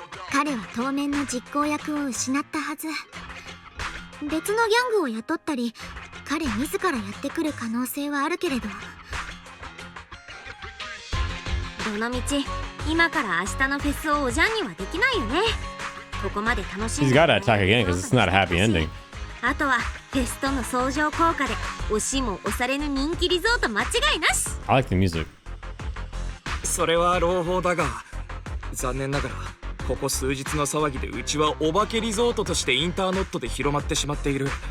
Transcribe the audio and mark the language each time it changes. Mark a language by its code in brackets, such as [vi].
[ja] 彼は当面の実行役を失ったはず。別のギャングを雇ったり彼自らやってくる可能性はあるけれど。どのみち今から明日のフェスをおじゃんにはできないよね。ここまで楽しん [en] He's [ja] で [en] gotta attack again because it's not a happy ending. [ja] あとはフェスとの相乗効果で押しも押されぬ人気リゾート間違いなし。 [en] I like the music. [ja] それは朗報だが残念ながらここ数日の騒ぎでうちはお化けリゾートとしてインターネットで広まってしまっている。